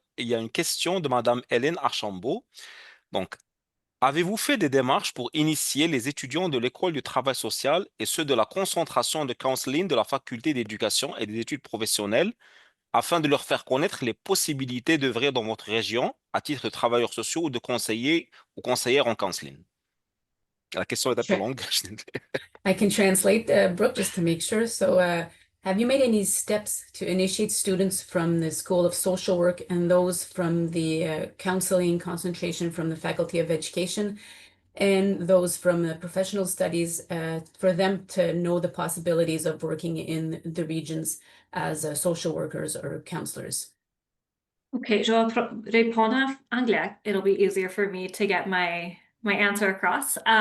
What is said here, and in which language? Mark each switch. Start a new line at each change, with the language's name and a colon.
French: Il y a une question de Madame Hélène Archambault. Donc, avez-vous fait des démarches pour initier les étudiants de l'école du travail social et ceux de la concentration de counseling de la faculté d'éducation et des études professionnelles afin de leur faire connaître les possibilités d'œuvrer dans votre région à titre de travailleurs sociaux ou de conseillers ou conseillères en counseling? La question est un peu
English: Sure.
French: longue.
English: I can translate, Brooke, just to make sure. So, have you made any steps to initiate students from the School of Social Work and those from the counseling concentration from the Faculty of Education and those from the professional studies for them to know the possibilities of working in the regions as social workers or counselors?
French: Okay, je vais répondre en anglais.
English: It'll be easier for me to get my answer across.